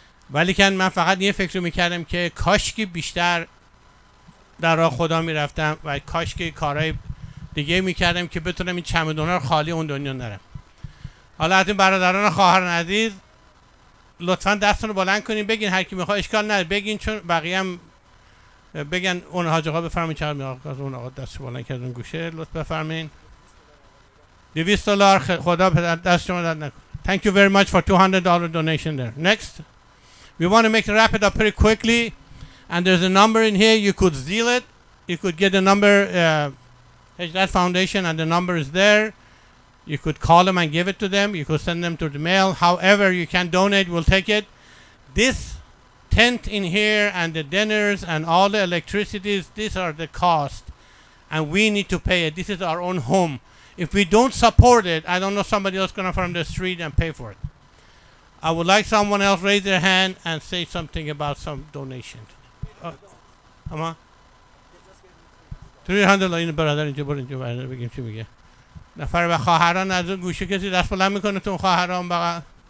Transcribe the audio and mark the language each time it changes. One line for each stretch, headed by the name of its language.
Persian: ولی که من فقط یه فکر میکردم که کاش که بیشتر در راه خدا میرفتم و کاش که کارهای دیگه میکردم که بتونم این چمدونا رو خالی اون دنیا نرم. حالا از این برادران خواهران عزیز لطفا دستتون رو بلند کنین بگین، هر کی میخواد اشکال نداره بگین، چون بقیه هم بگن. اون حاج آقا بفرمایید چقدر میخواد. اون آقا دستش بلند کرد اون گوشه، لطف بفرمایید. $200 خدا دست شما درد نکنه.
English: Thank you very much for $200 donation there. Next. We want to make it wrap it up pretty quickly, and there's a number in here. You could steal it. You could get the number, that foundation, and the number is there. You could call them and give it to them. You could send them to the mail. However you can donate, we'll take it. This tent in here and the dinners and all the electricities, these are the cost, and we need to pay it. This is our own home. If we don't support it, I don't know, somebody else gonna from the street and pay for it. I would like someone else raise their hand and say something about some donation. Come on.
Persian: $300 این برادر اینجا برو اینجا برادر بگیم چی میگه. نفر به خواهران از اون گوشه کسی دست بلند میکنه تو خواهران بقى.